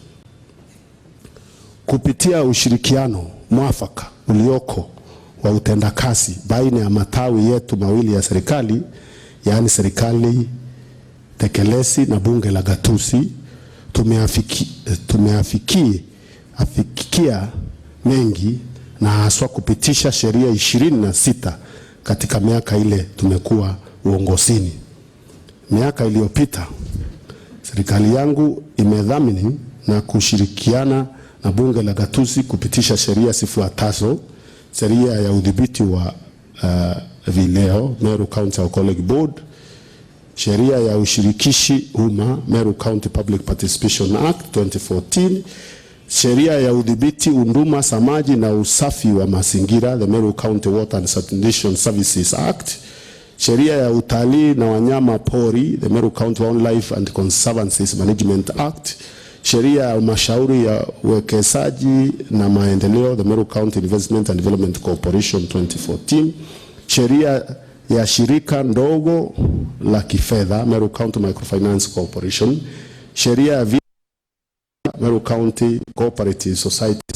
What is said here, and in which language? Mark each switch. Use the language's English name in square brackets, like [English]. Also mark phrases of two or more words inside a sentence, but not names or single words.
[Swahili] Kupitia ushirikiano mwafaka ulioko wa utendakazi baina ya matawi yetu mawili ya serikali, yaani serikali tekelezi na bunge la gatuzi, tumeafikia mengi na haswa kupitisha sheria 26 katika miaka ile tumekuwa uongozini. Miaka iliyopita serikali yangu imedhamini na kushirikiana na bunge la gatuzi kupitisha sheria zifuatazo: sheria ya udhibiti wa vileo Meru County Alcoholic Board, sheria ya ushirikishi umma Meru County Public Participation Act 2014, sheria ya udhibiti huduma za maji na usafi wa mazingira the Meru County Water and Sanitation Services Act, sheria ya utalii na wanyama pori the Meru County Wildlife and Conservancy Management Act, sheria ya mashauri ya uwekezaji na maendeleo the Meru County Investment and Development Corporation 2014, sheria ya shirika ndogo la kifedha Meru County Microfinance Corporation, sheria ya Meru County Cooperative Society,